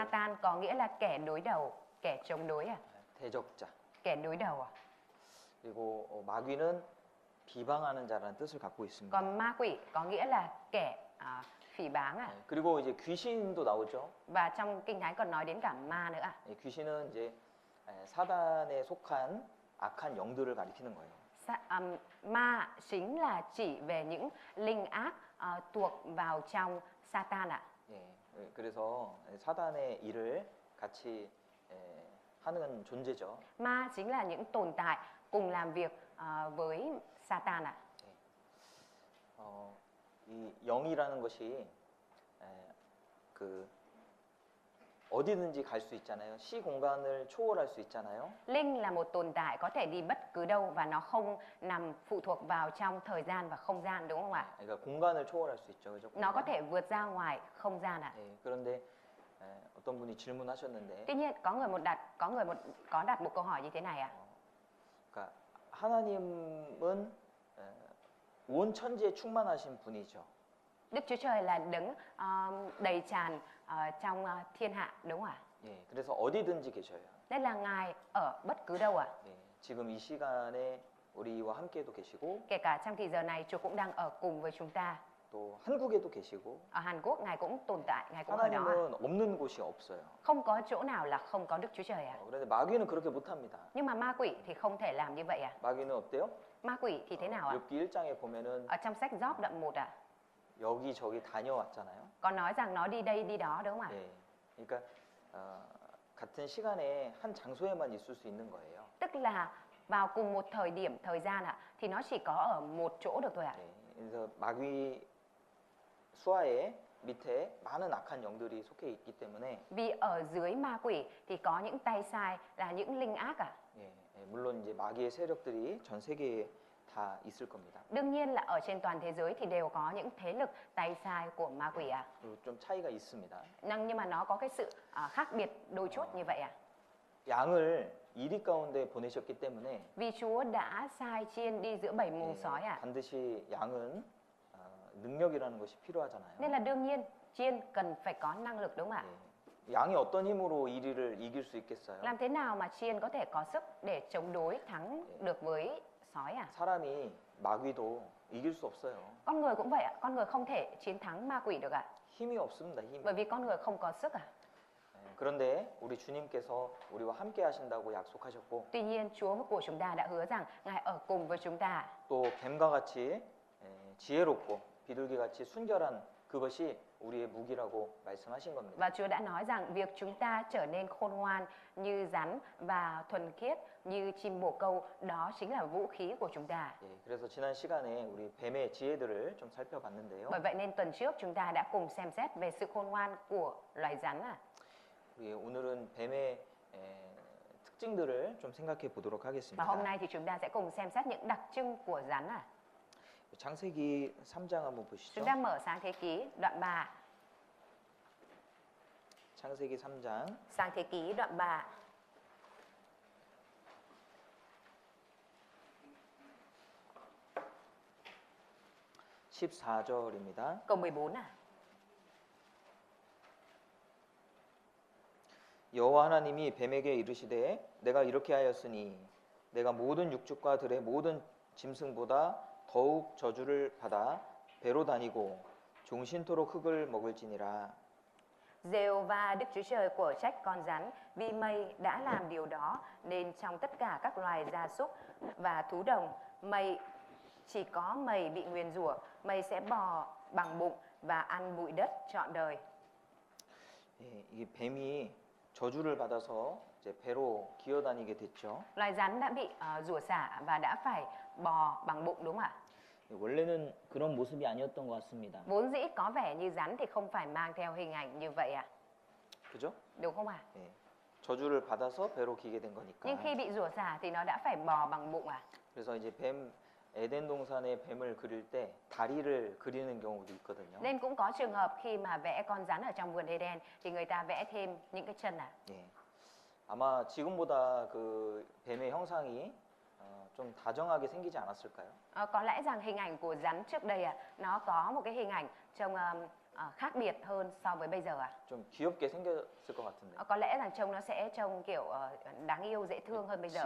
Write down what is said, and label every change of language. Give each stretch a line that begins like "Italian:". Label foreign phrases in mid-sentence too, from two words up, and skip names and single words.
Vietnamese: Satan có nghĩa là kẻ đối đầu, kẻ chống đối à?
Korean: 대적자.
Vietnamese: Kẻ đối đầu à?
Korean: 그리고 마귀는 비방하는 자라는 뜻을 갖고 있습니다.
Vietnamese: Còn ma quỷ có nghĩa là kẻ phỉ báng à?
Korean: 그리고 이제 귀신도 나오죠.
Vietnamese: Và trong Kinh Thánh còn nói đến cả ma nữa à?
Korean: 귀신은 이제 사단에 속한 악한 영들을 가리키는 거예요.
Vietnamese: Ma chính là chỉ về những linh ác thuộc vào trong Satan ạ.
Korean: 예, 그래서 사단의 일을 같이 하는 존재죠.
Vietnamese: Ma chính là những tồn tại cùng làm việc với Satan ạ.
Korean: 이 영이라는 것이 그 어디든지 갈 수 있잖아요. 시 공간을 초월할 수 있잖아요.
Vietnamese: Linh là một tồn tại có thể đi bất cứ đâu và nó không nằm phụ thuộc vào trong thời gian và không gian, đúng không ạ?
Korean: 그러니까 공간을 초월할 수 있죠. 그죠?
Vietnamese: Nó có thể vượt ra ngoài không gian ạ.
Korean: 그런데 어떤 분이 질문하셨는데
Vietnamese: Tuy nhiên có đặt một câu hỏi như thế này ạ.
Korean: 그러니까 하나님은 온 천지에 충만하신 분이죠.
Vietnamese: Đức Chúa Trời là đấng đầy tràn trong thiên hạ, đúng không ạ?
Korean: 예, 그래서 어디든지 계셔요.
Vietnamese: Nên là Ngài ở bất cứ đâu ạ.
Korean: 예, 지금 이 시간에 우리와 함께도 계시고
Vietnamese: Kể cả trong thì giờ này Chúa cũng đang ở cùng với chúng ta.
Korean: 또 한국에도 계시고
Vietnamese: Ở Hàn Quốc Ngài cũng tồn tại, Ngài cũng ở đó.
Korean: 하나님은 없는 곳이 없어요.
Vietnamese: Không có chỗ nào là không có Đức Chúa Trời ạ.
Korean: 그런데 마귀는 그렇게 못합니다.
Vietnamese: Nhưng mà ma quỷ thì không thể làm như vậy ạ.
Korean: 마귀는 어때요?
Vietnamese: Ma quỷ thì thế nào ạ?
Korean: 욥기 1장에 보면은
Vietnamese: Ở trong sách Gióp đoạn 1 ạ,
Korean: 여기저기 다녀왔잖아요.
Vietnamese: có nói rằng nó đi đây đi đó, đúng không ạ?
Korean: 예, 그러니까 같은 시간에 한 장소에만 있을 수 있는 거예요.
Vietnamese: Tức là vào cùng một thời điểm, thời gian ạ, thì nó chỉ có ở một chỗ được thôi ạ.
Korean: 예, 그래서 마귀 수하의 밑에 많은 악한 영들이 속해 있기 때문에
Vietnamese: Vì ở dưới ma quỷ thì có những tay sai là những linh ác ạ.
Korean: 예, 물론 이제 마귀의 세력들이 전 세계에 다 있을 겁니다.
Vietnamese: Đương nhiên là ở trên toàn thế giới thì đều có những thế lực tay sai của ma quỷ ạ.
Korean: 그리고 좀 차이가 있습니다.
Vietnamese: Nhưng mà nó có cái sự khác biệt đôi chút như vậy ạ.
Korean: 양을 이리 가운데 보내셨기 때문에
Vietnamese: Vì Chúa đã sai chiên đi giữa bầy muông sói ạ.
Korean: 반드시 양은 능력이라는 것이 필요하잖아요.
Vietnamese: Nên là đương nhiên chiên cần phải có năng lực, đúng không ạ?
Korean: 예, 양이 어떤 힘으로 이리를 이길 수 있겠어요?
Vietnamese: Làm thế nào mà chiên có thể có sức để chống đối thắng được với sói à?
Korean: 사람이 마귀도 이길 수 없어요.
Vietnamese: Con người cũng vậy ạ. Con người không thể chiến thắng ma quỷ được ạ.
Korean: 힘이 없습니다. 힘이.
Vietnamese: Bởi vì con người không có sức ạ.
Korean: 그런데 우리 주님께서 우리와 함께 하신다고 약속하셨고
Vietnamese: Tuy nhiên Chúa của chúng ta đã hứa rằng Ngài ở cùng với chúng ta.
Korean: 또 뱀과 같이 지혜롭고 비둘기같이 순결한 그것이 우리의 무기라고 말씀하신 겁니다.
Vietnamese: Và Chúa đã nói rằng việc chúng ta trở nên khôn ngoan như rắn và thuần khiết như chim bồ câu, đó chính là vũ khí của chúng ta.
Korean: 예, 그래서 지난 시간에 우리 뱀의 지혜들을 좀 살펴봤는데요.
Vietnamese: Bởi vậy nên tuần trước chúng ta đã cùng xem xét về sự khôn ngoan của loài rắn à.
Korean: 우리 오늘은 뱀의 특징들을 좀 생각해 보도록
Vietnamese: Và
Korean: 하겠습니다.
Vietnamese: hôm nay thì chúng ta sẽ cùng xem xét những đặc trưng của rắn à.
Korean: 창세기 3장 한번 보시죠.
Vietnamese: Chúng ta mở Sáng Thế Ký đoạn 3.
Korean: 창세기 3장
Vietnamese: Sáng Thế Ký đoạn 3.
Korean: 14절입니다.
Vietnamese: Câu 14 à.
Korean: 여호와 하나님이 뱀에게 이르시되 내가 이렇게 하였으니 내가 모든 육축과 들의 모든 짐승보다 더욱 저주를 받아 배로 다니고 종신토록 흙을 먹을지니라.
Vietnamese: Giê-hô-va Đức Chúa Trời của trách con rắn, vì mây đã làm điều đó nên trong tất cả các loài gia súc và thú đồng, chỉ có mây bị nguyền rủa, mây sẽ bò bằng bụng và ăn bụi đất trọn đời.
Korean: 예, 이게 뱀이 저주를 받아서 이제 배로 기어다니게 됐죠.
Vietnamese: Loài rắn đã bị rủa xả và đã phải bò bằng bụng đúng không ạ?
Korean: 원래는 그런 모습이 아니었던 것 같습니다.
Vietnamese: Vốn dĩ có vẻ như rắn thì không phải mang theo hình ảnh như vậy ạ.
Korean: 그죠?
Vietnamese: Đúng không ạ?
Korean: 예. 저주를 받아서 배로 기게 된 거니까.
Vietnamese: Nhưng khi bị rủa xả thì nó đã phải bò bằng bụng à?
Korean: 그래서 이제 뱀 에덴 동산의 뱀을 그릴 때 다리를 그리는 경우도 있거든요.
Vietnamese: Nên cũng có trường hợp khi mà vẽ con rắn ở trong vườn Eden thì người ta vẽ thêm những cái chân à?
Korean: 예. 아마 지금보다 그 뱀의 형상이 좀 다정하게 생기지 않았을까요?
Vietnamese: Có lẽ rằng hình ảnh của rắn trước đây nó có một cái hình ảnh trông khác biệt hơn so với bây giờ à?
Korean: 좀 귀엽게 생겼을 것 같은데.
Vietnamese: Có lẽ rằng trông nó sẽ trông kiểu đáng yêu dễ thương hơn bây giờ ạ.